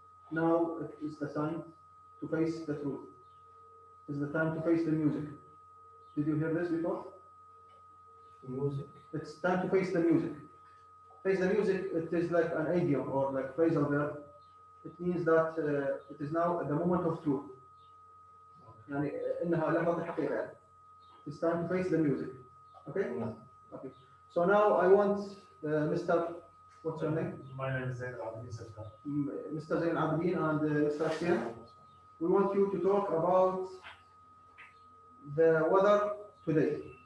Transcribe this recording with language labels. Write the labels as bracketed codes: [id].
[en] Now it is the time to face the truth. It's the time to face the music. Did you hear this before? Music. It's time to face the music. Face the music, it is like an idiom or like phrasal verb. It means that it is now the moment of truth. [ar] يعني إنها لحظة الحقيقة يعني. [en] It's time to face the music. Okay? No. Okay. So now I want Mr. What's your name? My name is Zain Abdin. Mr. Zain Abdin and Mr. Hussein. We want you to talk about the weather today.